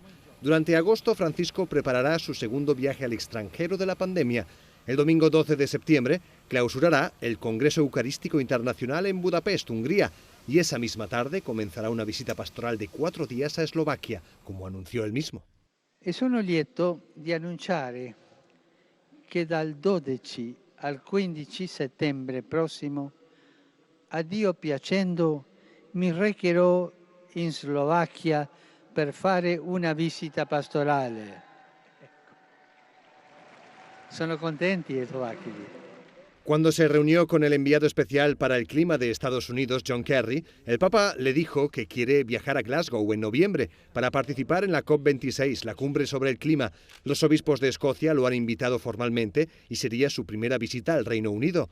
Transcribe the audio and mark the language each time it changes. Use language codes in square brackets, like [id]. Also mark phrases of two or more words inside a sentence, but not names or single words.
[es] Durante agosto, Francisco preparará su segundo viaje al extranjero de la pandemia. El domingo 12 de septiembre clausurará el Congreso Eucarístico Internacional en Budapest, Hungría, y esa misma tarde comenzará una visita pastoral de 4 días a Eslovaquia, como anunció él mismo. [it] E sono lieto di annunciare che dal 12 al 15 settembre prossimo, a Dio piacendo, mi recherò in Slovacchia per fare una visita pastorale. Sono contenti i slovacchi. [es] Cuando se reunió con el enviado especial para el clima de Estados Unidos, John Kerry, el Papa le dijo que quiere viajar a Glasgow en noviembre para participar en la COP26, la cumbre sobre el clima. Los obispos de Escocia lo han invitado formalmente y sería su primera visita al Reino Unido.